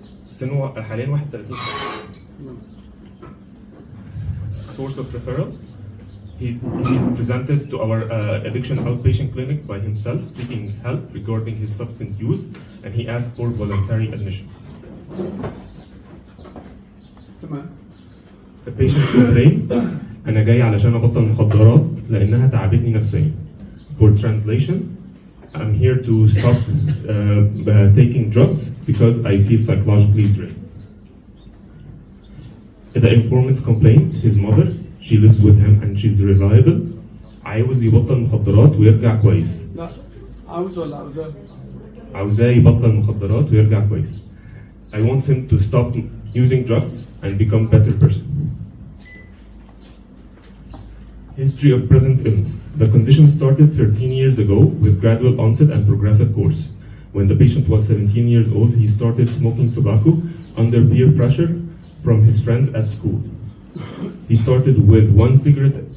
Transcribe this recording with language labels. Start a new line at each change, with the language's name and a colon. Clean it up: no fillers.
Arabic: سنه حاليا 31 سنة.
English: Source of referral he's presented to our addiction outpatient clinic by himself seeking help regarding his substance use, and he asked for voluntary admission.
Arabic: تمام.
English: The patient complained
Arabic: أنا جاي علشان أبطل مخدرات لأنها تعبتني نفسيا.
English: For translation, I'm here to stop taking drugs because I feel psychologically drained. The informant's complained his mother, she lives with him and she's reliable.
Arabic: عاوز يبطل مخدرات ويرجع كويس. لا عاوز ولا عاوزاه؟ عاوزاه يبطل مخدرات ويرجع كويس.
English: I want him to stop using drugs and become a better person. History of present illness. The condition started 13 years ago with gradual onset and progressive course. When the patient was 17 years old, he started smoking tobacco under peer pressure from his friends at school. He started with 1 cigarette